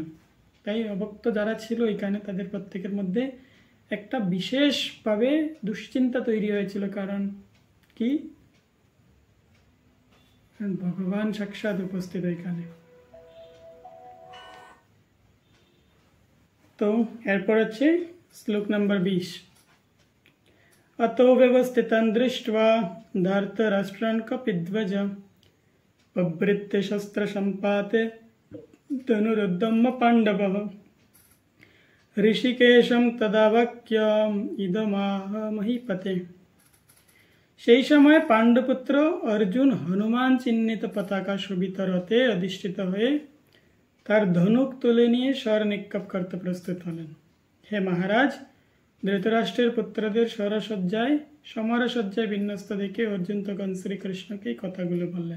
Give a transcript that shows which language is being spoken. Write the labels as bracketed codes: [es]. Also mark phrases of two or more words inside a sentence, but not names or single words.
[bn] তাই অভক্ত যারা ছিল এখানে তাদের প্রত্যেকের মধ্যে একটা বিশেষভাবে দুশ্চিন্তা তৈরি হয়েছিল। কারণ কি? ভগবান সাক্ষাৎ উপস্থিত এখানে। তো এরপর হচ্ছে শ্লোক নম্বর 20। [sa] अतो व्यवस्थितं दृष्ट्वा धार्तराष्ट्रान् कपिध्वज पवृत्य शस्त्रसम्पाते धनुरुद्धम्य पाण्डवः ऋषिकेशं तदा वाक्यम् इदमाह महीपते। [bn] সেই সময় পাণ্ডপুত্র অর্জুন হনুমান চিহ্নিত পতাকা শোভিত রথে অধিষ্ঠিত হয়ে তার ধনুক তুলে নিয়ে স্বর নিক্ষেপ করতে প্রস্তুত হলেন। হে মহারাজ, ধৃতরাষ্ট্রের পুত্রদের সমরসজ্জায় বিন্যস্ত দেখে অর্জুন তখন শ্রীকৃষ্ণকে কথাগুলো বললেন।